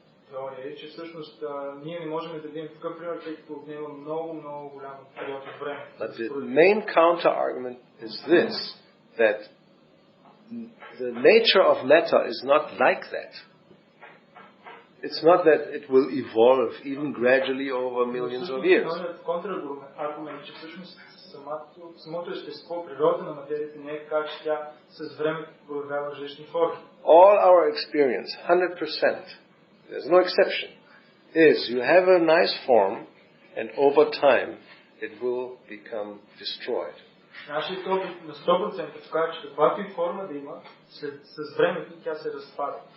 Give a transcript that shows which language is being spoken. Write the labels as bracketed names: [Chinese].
[Bulgarian] Теория е, че всъщност ние не можем да видим такъв пример, тъй като отнема много голям период от време. [English] But the main counter argument is this, that the nature of matter is not like that. It's not that it will evolve even gradually over millions of years. [Bulgarian] Контраргумент, че всъщност самото естество, природа на материята не е така, че тя с времето проявява различни форми. [English] All our experience, 100%, there's no exception, is you have a nice form and over time it will become destroyed. [Bulgarian] Нашият опит на 100% показва, че каквато и форма да има, с времето тя се разпада.